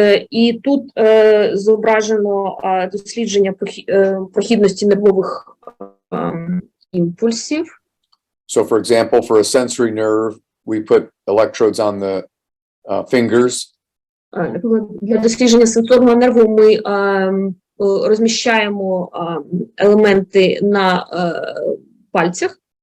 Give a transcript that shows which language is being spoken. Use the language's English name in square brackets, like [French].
[Ukrainian] І тут зображено дослідження прохідності нервових імпульсів. [English] So, for example, for a sensory nerve, we put electrodes on the fingers. [Ukrainian] Для дослідження сенсорного нерву ми розміщаємо елементи на пальцях.